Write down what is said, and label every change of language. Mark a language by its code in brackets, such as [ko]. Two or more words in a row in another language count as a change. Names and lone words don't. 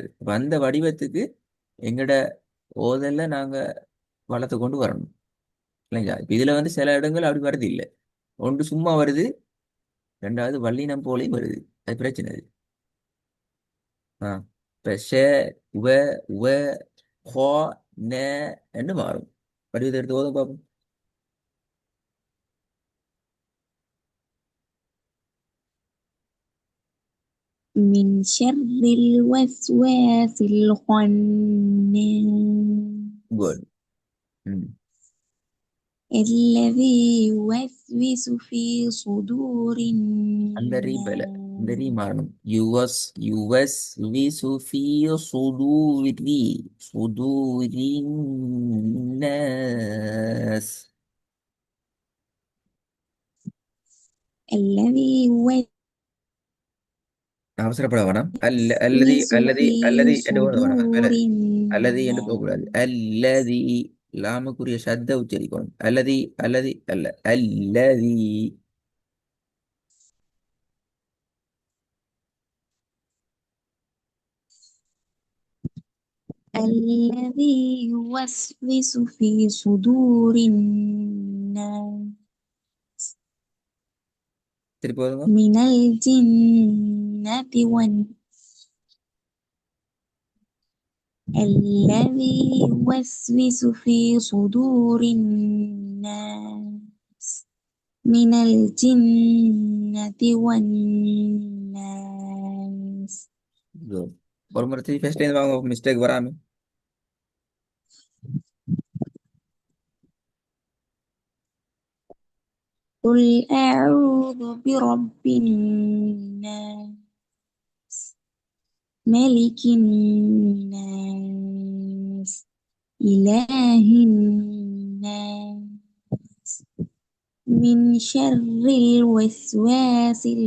[ta] அப்போ அந்த வடிவத்துக்கு எங்களோட ஓதல்ல நாங்கள் வளர்த்து கொண்டு வரணும் இல்லைங்களா? இப்போ இதில் வந்து சில இடங்கள் அப்படி வருது இல்லை. ஒன்று சும்மா வருது, ரெண்டாவது வல்லினம் போலையும் வருது. அது பிரச்சனை அது. ஆ இப்போ உவ உவ ஹோ ந என்று மாறும். வடிவத்தை எடுத்து ஓதும் பார்ப்போம். [ar] من شر الوسواس الخناس [ta] குட். ம். [ar] الذي يوسوس في صدور [ta] அந்த ரீ பேல இந்த ரீ [ar] الناس [ta] மாறணும். யுஎஸ் யுஎஸ் வி சுஃபிய சுதூரி சுதூரின்னஸ். [ar] الذي [ta] அவசரப்பட வேணாம். அல்லதி [ar] يوسوس [ta] அல்லதி [ar] في [ta] அல்லதி என்று போட வேணாம். அது மேல [ar] صدور [ta] அல்லதி என்று போகக்கூடாது. [ar] الناس [ta] அல்லதி லாமுக்குரிய சத்த உச்சரிக்கணும். அல்லதி அல்லதி அல்ல அல்லதி. [ar] الذي يوسوس في صدور الناس [ta] திருப்பி போதுங்க. [ar] من الجنة الذي يوسوس في صدور الناس من الجنة والناس [en] Good. [ta] ஒரு முறை திருப்பி [en] first time [ta] வாங்க, மிஸ்டேக் வராம. [ar] قل أعوذ برب الناس ملك الناس إله الناس من شر الوسواس